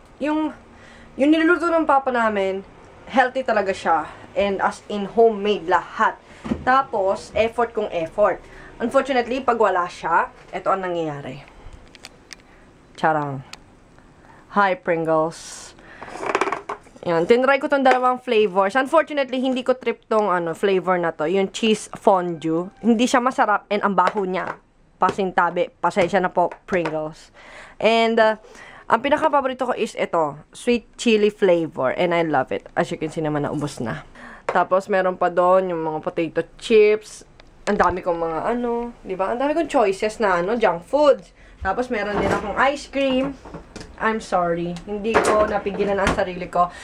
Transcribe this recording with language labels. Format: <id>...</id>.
<tl>Yung niluluto ng papa namin, healthy talaga siya.</tl> <en>And as in homemade</en> <tl>lahat. Tapos, effort kung effort. Unfortunately, pag wala siya, ito ang nangyayari. Charang. Hi, Pringles. Yan, tinry ko tong dalawang flavors. Unfortunately, hindi ko trip tong flavor na to. Yung cheese fondue. Hindi siya masarap and ang baho niya. Pasintabi. Pasensya na po, Pringles. And, ang pinaka-paborito ko is ito.</tl> <en>Sweet chili flavor. And I love it. As you can see naman,</en> <tl>naubos na. Tapos, meron pa doon yung mga potato chips. Ang dami kong mga diba? Ang dami kong choices na junk foods. Tapos, meron din akong ice cream.</tl> <en>I'm sorry.</en> <tl>Hindi ko napigilan ang sarili ko.</tl>